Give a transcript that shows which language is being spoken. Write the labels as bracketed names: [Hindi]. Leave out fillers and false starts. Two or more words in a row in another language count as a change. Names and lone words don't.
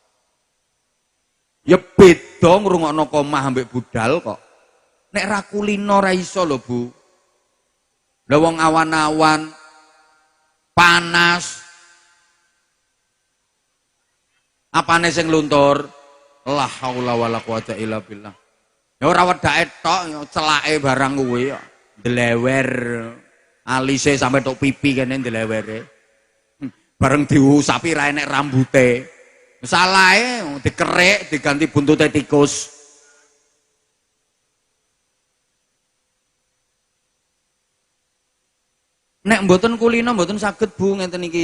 [Javanese] Ya beda ngrungokno komah ambek budal kok. Nek ra kulino ra iso lho, Bu. Lah wong awan-awan panas. Apane sing luntur? [Arabic] لا حول ولا قوة إلا بالله. [Javanese] Ya ora wedake tok, celake barang kuwi ya. Delewer alise sampai tok pipi kene delewere. Bareng diusapi ra enek rambute. Salahe dikerik diganti buntute tikus. Nek mboten kulino mboten saged Bu ngeten iki.